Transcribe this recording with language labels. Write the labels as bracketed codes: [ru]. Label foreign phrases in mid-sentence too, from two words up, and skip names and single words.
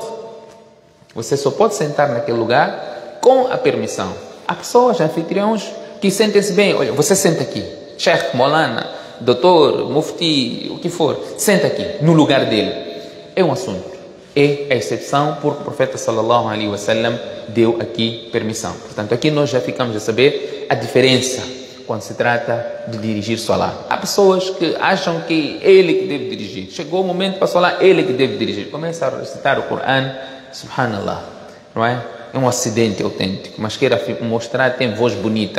[pt] Você só pode sentar naquele lugar com a permissão. Há pessoas, anfitriões, que sentem-se bem. Olha, você senta aqui. Sheikh, Molana, doutor, mufti, o que for. Senta aqui, no lugar dele. É um assunto. É a exceção, porque o profeta [ar] صلى الله عليه وسلم [pt] deu aqui permissão. Portanto, aqui nós já ficamos a saber a diferença quando se trata de dirigir salat. Há pessoas que acham que ele que deve dirigir. Chegou o momento para salat, ele que deve dirigir. Começa a recitar o Coran, subhanallah, não é? É um acidente autêntico, mas queira mostrar que tem voz bonita.